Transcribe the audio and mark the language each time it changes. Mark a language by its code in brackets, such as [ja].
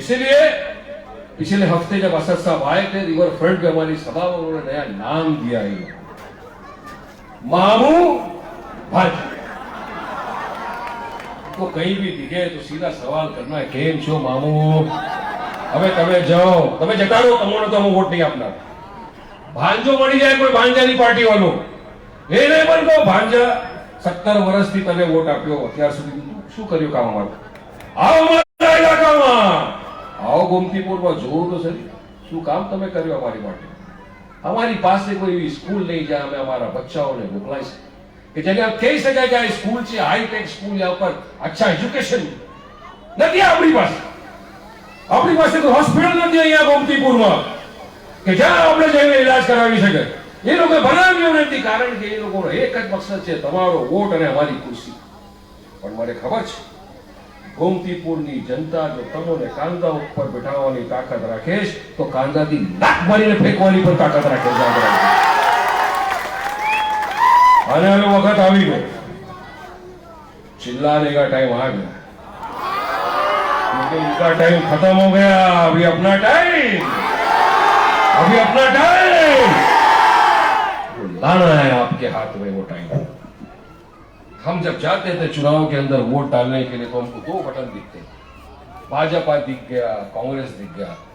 [hi] इसीलिए पिछले हफ्ते जब असद साहब आए थे रिवर फ्रंट पे हमारी सभा में, उन्होंने नया नाम दिया है, मामू भाजपा। तो कहीं भी दिखे तो सीधा सवाल करना है, [gu] केम छो मामू? હવે તમે જાઓ, તમે જતા રહો, તમને તો હું વોટ નહીં આપનાર। ભાંજો મળી જાય કોઈ ભાંજાની પાર્ટી વાળો, એ નહીં બનતો ભાંજા 17 વર્ષથી તમે વોટ આપ્યો, અત્યાર સુધી શું કર્યું કામ અમારું? આવો અમારા ઇલાકામાં, આવો ગોમતીપુરમાં જોવો તો સરી શું કામ તમે કર્યું અમારી માટે। અમારી પાસે કોઈ એવી સ્કૂલ નહીં જ્યાં અમે અમારા બચ્ચાઓને મોકલાઈ શકીએ, કે જેને આપ કહી શકાય કે આ સ્કૂલ છે, હાઈટેક સ્કૂલ, યા ઉપર અચ્છા એજ્યુકેશન નથી આપણી પાસે। આપણી પાસે કોઈ હોસ્પિટલ નથી અહીંયા ગોમતીપુરમાં કે જ્યાં આપણે જઈને ઇલાજ કરાવી શકે। એ લોકો બનાવ્યું નથી, કારણ કે એ લોકોનો એક જ મકસદ છે, તમારો વોટ અને અમારી ખુરશી। પણ મને ખબર છે ગોમતીપુરની જનતા જો તમને કાંદા ઉપર બેઠાવવાની તાકાત રાખે તો કાંદાથી નાક મારીને ફેંકવાની પણ તાકાત રાખે છે। અને હવે વખત આવી ગયો, [hi] चिल्लाने का टाइम आ गया, क्योंकि इनका टाइम खत्म हो गया। अभी अपना टाइम, अभी अपना टाइम लाना है आपके हाथ में। वो टाइम हम जब जाते थे चुनाव के अंदर वोट डालने के लिए, तो हमको दो बटन दिखते, भाजपा दिख गया, कांग्रेस दिख गया।